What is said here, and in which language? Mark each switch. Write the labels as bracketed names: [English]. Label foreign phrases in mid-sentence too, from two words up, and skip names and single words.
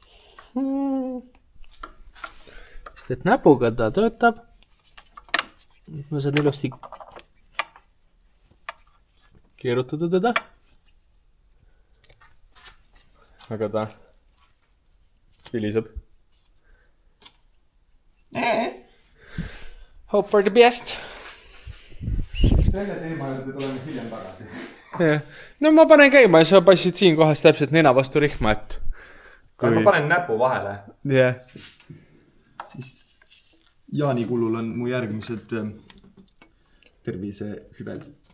[Estonian] Sest et näpuga ta töötab. Ma saan ilusti keerutada teda. Aga ta viliseb. [English] Hope for the best. [Estonian] Selle teema juurde tuleme hiljem tagasi. No ma panen käima ja sa passid siin kohas täpselt nina vastu rihma, et kui ma panen näpu vahele. Yeah. Siis Jaani kulul on mu järgmised tervisehüved.